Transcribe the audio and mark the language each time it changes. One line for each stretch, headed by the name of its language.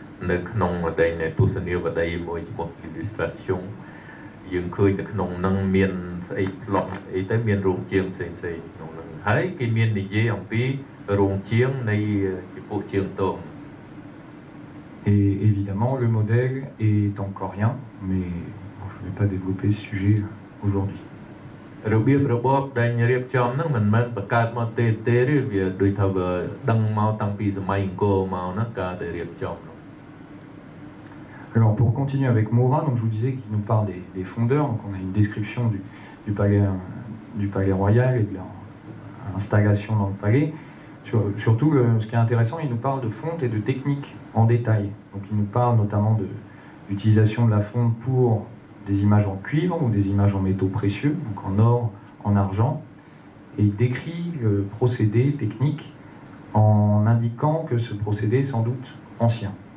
Khmer: នៅក្នុងតែទស្សនីយបដីមួយឈ្មោះ illustration យើងឃើញតែក្នុងនឹងមានស្អីប្លុកអីទៅមានរោងជាងផ្សេងៗក្នុងនឹងហើយគេមាននិយាយអំពីរោងជាងនៃជាពួកជាងតង
French: Et évidemment, le modèle est encore rien, mais je ne vais pas développer ce sujet aujourd'hui.
Khmer: របៀបរបបដែលរៀបចំហ្នឹងមិនមែនបង្កើតមកទេទេទេវាដូចថាវាដឹងមកតាំងពីសម័យអង្គរមកណាការដែលរៀបចំនោះ
French: Alors pour continuer avec Moura, donc je vous disais qu'il nous parle des fondeurs, donc on a une description du palais royal et de leur installation dans le palais. Surtout, ce qui est intéressant, il nous parle de fonte et de technique en détail. Donc il nous parle notamment de l'utilisation de la fonte pour des images en cuivre ou des images en métaux précieux, donc en or, en argent, et il décrit le procédé technique en indiquant que ce procédé est sans doute ancien.